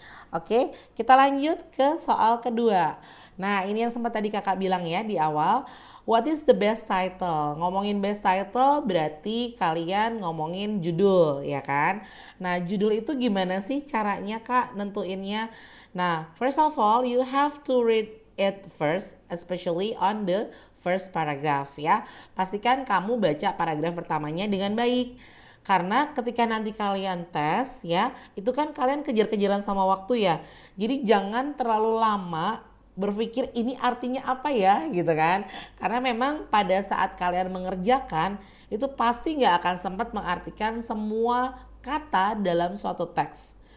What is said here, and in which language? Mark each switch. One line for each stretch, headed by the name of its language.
Indonesian: Oke, kita lanjut ke soal kedua. Nah ini yang sempat tadi kakak bilang ya di awal.
English: What is the best title?
Indonesian: Ngomongin best title berarti kalian ngomongin judul ya kan. Nah judul itu gimana sih caranya kak nentuinnya?
English: Nah first of all you have to read it first, especially on the first paragraph ya.
Indonesian: Pastikan kamu baca paragraf pertamanya dengan baik. Karena ketika nanti kalian tes ya, itu kan kalian kejar-kejaran sama waktu ya. Jadi jangan terlalu lama berpikir ini artinya apa ya gitu kan. Karena memang pada saat kalian mengerjakan itu pasti nggak akan sempat mengartikan semua kata dalam suatu teks.